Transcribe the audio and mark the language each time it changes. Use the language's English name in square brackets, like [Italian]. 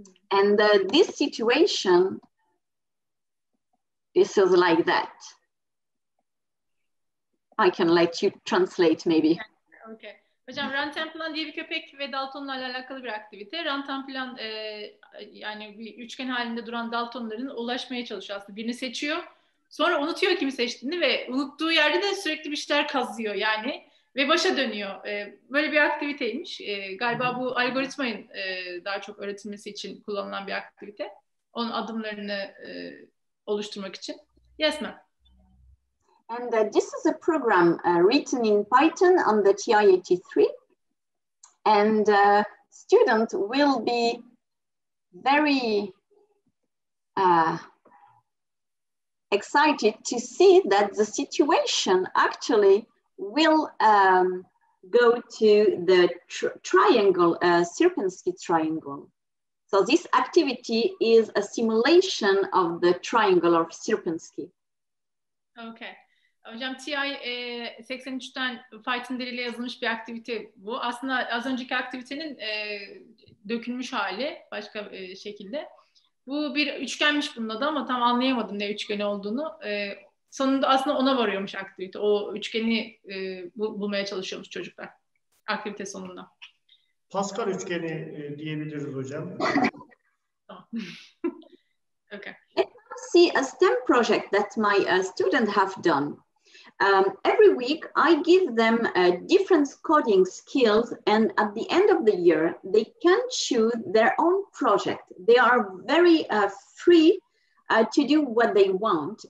[English] And this situation, this is like that. I can let you translate maybe. Okay. [Turkish] Hocam Rantanplan diye bir köpek ve Dalton'la alakalı bir aktivite. Rantanplan yani bir üçgen halinde duran Daltonların ulaşmaya çalışıyor aslında. Birini seçiyor. Sonra unutuyor kimi seçtiğini ve unuttuğu yerde de sürekli bir şeyler kazıyor yani ve başa dönüyor. Böyle bir aktiviteymiş. Galiba bu algoritmanın daha çok öğretilmesi için kullanılan bir aktivite. Onun adımlarını oluşturmak için. [English] Yes ma'am. And this is a program written in Python on the TI-83. And students will be very excited to see that the situation actually will go to the triangle, Sierpinski triangle. So this activity is a simulation of the triangle of Sierpinski. Okay. [Turkish] Hocam TI 83'ten Python diliyle yazılmış bir aktivite bu. Aslında az önceki aktivitenin dökülmüş hali başka şekilde. Bu bir üçgenmiş bunun adı ama tam anlayamadım ne üçgeni olduğunu. Sonunda aslında ona varıyormuş aktivite. O üçgeni bulmaya çalışıyormuş çocuklar aktivite sonunda. Pascal üçgeni diyebiliriz hocam. Tamam. Okay. [English] Let's see a STEM project that my students have done. Every week, I give them different coding skills, and at the end of the year, they can choose their own project. They are very free to do what they want.